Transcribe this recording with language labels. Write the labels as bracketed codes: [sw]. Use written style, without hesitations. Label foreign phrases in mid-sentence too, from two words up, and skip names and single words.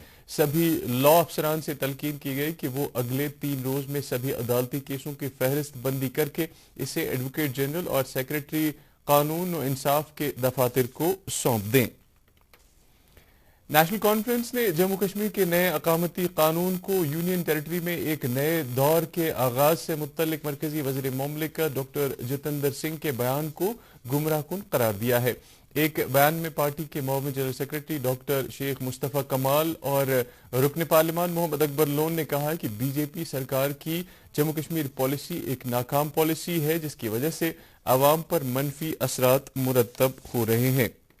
[ur] سبھی لا افسران سے تلقین کی گئی کہ وہ اگلے 3 روز میں سبھی عدالتی کیسوں کی فہرست بندی کر کے اسے ایڈوکیٹ جنرل اور سیکریٹری قانون و انصاف کے دفاتر کو سونپ دیں۔ نیشنل کانفرنس نے جموں کشمیر کے نئے اقامتی قانون کو یونین ٹیریٹری میں ایک نئے دور کے آغاز سے متعلق مرکزی وزیر مملکت ڈاکٹر جتیندر سنگھ کے بیان کو گمراہ کن قرار دیا ہے۔ ایک بیان میں پارٹی کے معاون جنرل سیکریٹری ڈاکٹر شیخ مصطفیٰ کمال اور رکن پارلیمان محمد اکبر لون نے کہا ہے کہ BJP سرکار کی جموں کشمیر پالیسی ایک ناکام پالیسی ہے جس کی وجہ سے عوام پر منفی اثرات مرتب ہو رہے ہیں۔